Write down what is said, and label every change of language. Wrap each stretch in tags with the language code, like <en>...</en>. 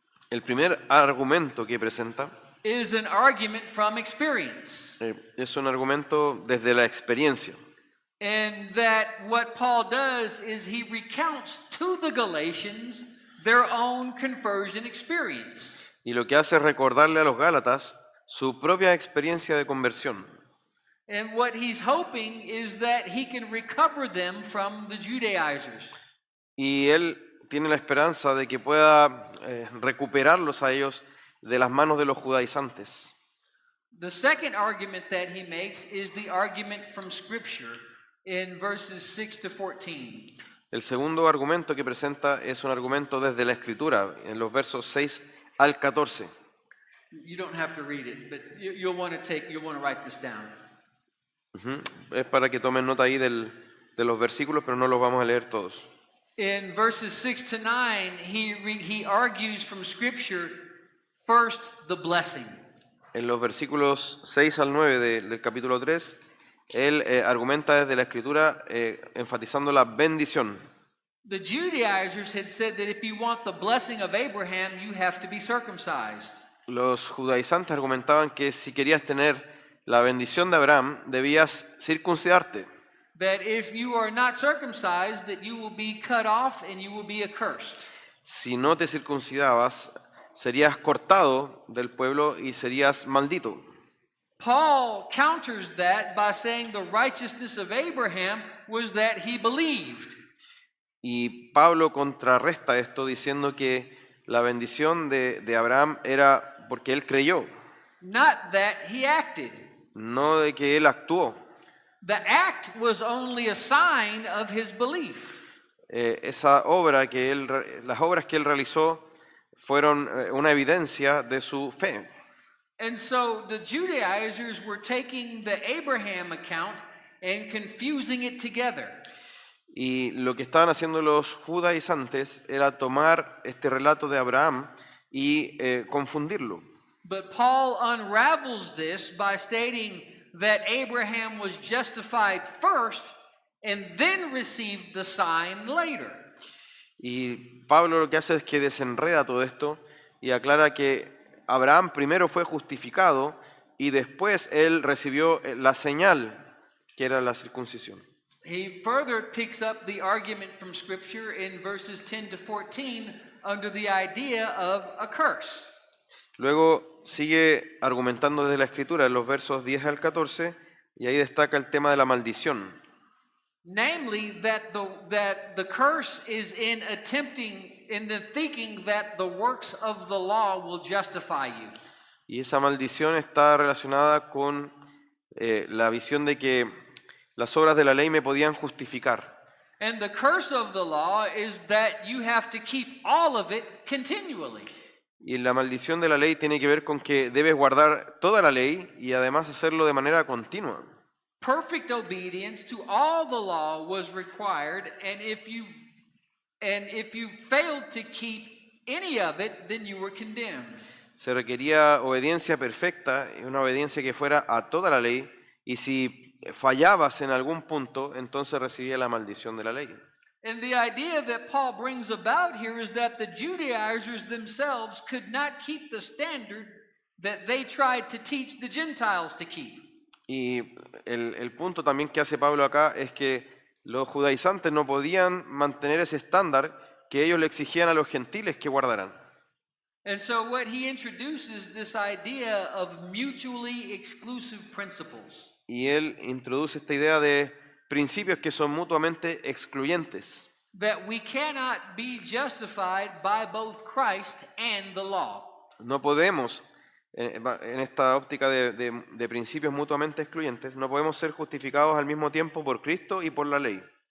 <es>El primer argumento que presenta</es> <en>is an argument from experience.</en> <es>es un argumento desde la experiencia.</es> <en>And that what Paul does is he recounts to the Galatians their own conversion experience.</en> <es>Y lo que hace es recordarle a los Gálatas su propia experiencia de conversión.</es> <en>And what he's hoping is that he can recover them from the Judaizers.</en> <es>Y él tiene la esperanza de que pueda recuperarlos a ellos de las manos de los judaizantes.</es> <en>The second argument that he makes is the argument from Scripture in verses 6 to 14.</en> <es>El segundo argumento que presenta es un argumento desde la Escritura, en los versos 6 al 14.</es> <en>You don't have to read it, but you'll want to write this down. Ujú.</en> <es>Es para que tomen nota ahí de los versículos, pero no los vamos a leer todos.</es> <en>In verses 6 to 9, he argues from Scripture first the blessing.</en> <es>En los versículos 6 al 9 del capítulo 3, él argumenta desde la Escritura enfatizando la bendición.</es> <en>The Judaizers had said that if you want the blessing of Abraham, you have to be circumcised.</en> <es>Los judaizantes argumentaban que si querías tener la bendición de Abraham, debías circuncidarte.</es> <en>That if you are not circumcised, that you will be cut off and you will be accursed.</en> <es>Si no te circuncidabas, serías cortado del pueblo y serías maldito.</es> <en>Paul counters that by saying the righteousness of Abraham was that he believed.</en> <es>Y Pablo contrarresta esto diciendo que la bendición de Abraham era porque él creyó,</es> <en>Not that he acted.</en> <es>no de que él actuó.</es> <en>The act was only a sign of his belief.</en> <es>Las obras que él realizó fueron una evidencia de su fe.</es> <en>And so the Judaizers were taking the Abraham account and confusing it together.</en> <es>Y lo que estaban haciendo los judaizantes era tomar este relato de Abraham y confundirlo.</es> <en>But Paul unravels this by stating that Abraham was justified first and then received the sign later.</en> <es>Y Pablo lo que hace es que desenreda todo esto y aclara que Abraham primero fue justificado y después él recibió la señal que era la circuncisión.</es> <en>He further picks up the argument from Scripture in verses 10 to 14 under the idea of a curse.</en> <es>Luego sigue argumentando desde la Escritura en los versos 10 al 14 y ahí destaca el tema de la maldición.</es> <en>Namely, that the curse is in the thinking that the works of the law will justify you.</en> <es>Y esa maldición está relacionada con la visión de que las obras de la ley me podían justificar.</es> <en>And the curse of the law is that you have to keep all of it continually.</en> <es>Y la maldición de la ley tiene que ver con que debes guardar toda la ley y además hacerlo de manera continua.</es> <en>Perfect obedience to all the law was required, and if you failed to keep any of it, then you were condemned.</en> <es>Se requería obediencia perfecta y una obediencia que fuera a toda la ley, y si fallabas en algún punto, entonces recibía la maldición de la ley.</es> <en>And the idea that Paul brings about here is that the Judaizers themselves could not keep the standard that they tried to teach the Gentiles to keep.</en> <es>Y el punto también que hace Pablo acá es que los judaizantes no podían mantener ese estándar que ellos le exigían a los gentiles que guardaran.</es> <en>And so what he introduces this idea of mutually exclusive principles.</en> <es>Y él introduce esta idea de principios que son mutuamente excluyentes.</es> <en>That we cannot be justified by both Christ and the law.</en> <es>No podemos, en esta óptica de principios mutuamente excluyentes, no podemos ser justificados al mismo tiempo por Cristo y por la ley.</es>